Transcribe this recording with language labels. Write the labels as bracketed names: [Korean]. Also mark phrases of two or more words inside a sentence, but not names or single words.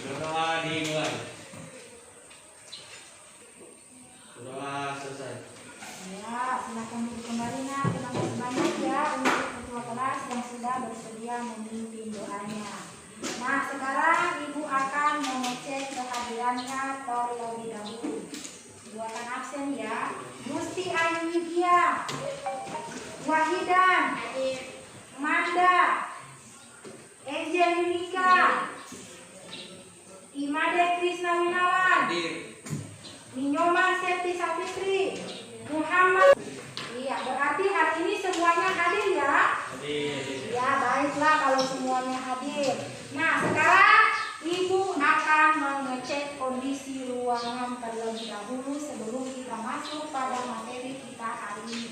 [Indonesian] Berdoa dimulai. Berdoa selesai. Ya, silakan duduk kembali. Terima kasih banyak ya untuk Ketua Kelas yang sudah bersedia memimpin doanya. Nah, sekarang Ibu akan mengecek kehadirannya terlebih dahulu. Ibu akan absen ya. Gusti Ayu Widya, Wahidan, Manda, Ejen Yunika, Imade Krisna Winawan, Minyoman Septi Sapitri, Muhammad. Iya, berarti hari ini semuanya hadir ya? Hadir. Ya, baiklah kalau semuanya hadir. Nah, sekarang Ibu akan mengecek kondisi ruangan terlebih dahulu sebelum kita masuk pada materi kita hari ini.